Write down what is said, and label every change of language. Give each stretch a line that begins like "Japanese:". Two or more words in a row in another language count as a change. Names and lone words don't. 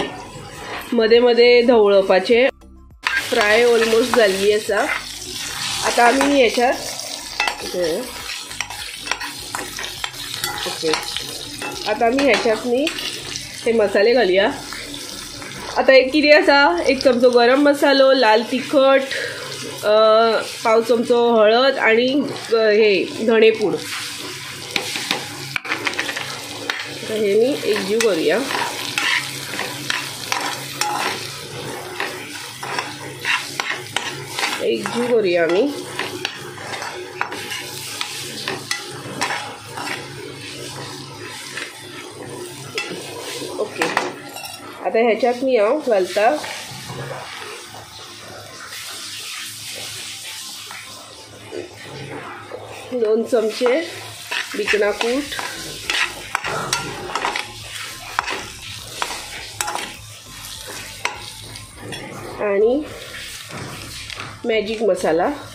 Konkani: मध्ये मध्ये ढवळपाचे.
English: fry almost
Konkani: झाली आसा. आता आम्ही ह्याच्यात आता आम्ही ह्याच्यात नी हे मसाले घालूया. आता एक कितें आसा, 1 चमचो गरम मसालो, लाल तिखट, पाव चमचो हळद आणि हे धणेपूड. हे मी एकजीव करूया. आम्ही. ओके, आता ह्याच्यात मी घालता दोन चमचे बिकणा कूट, आणि मॅजिक मसाला.